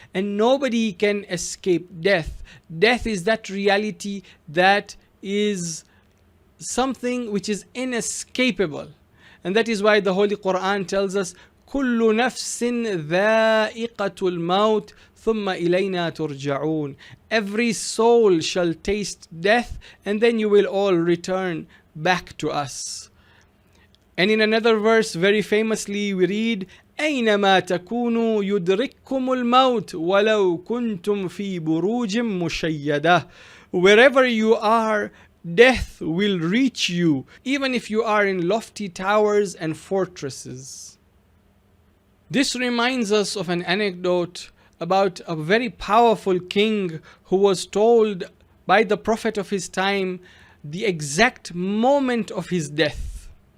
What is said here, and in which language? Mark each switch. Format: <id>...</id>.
<en>And nobody can escape death. Death is that reality that is something which is inescapable. And that is why the Holy Quran tells us,</en> <ar>كل نفس ذائقة الموت ثم إلينا ترجعون.</ar> <en>Every soul shall taste death, and then you will all return back to us. And in another verse, very famously, we read,</en> <ar>أينما تكونوا يدرككم الموت ولو كنتم في بروج مشيدة.</ar> <en>Wherever you are, death will reach you, even if you are in lofty towers and fortresses. This reminds us of an anecdote about a very powerful king who was told by the Prophet of his time the exact moment of his death.</en>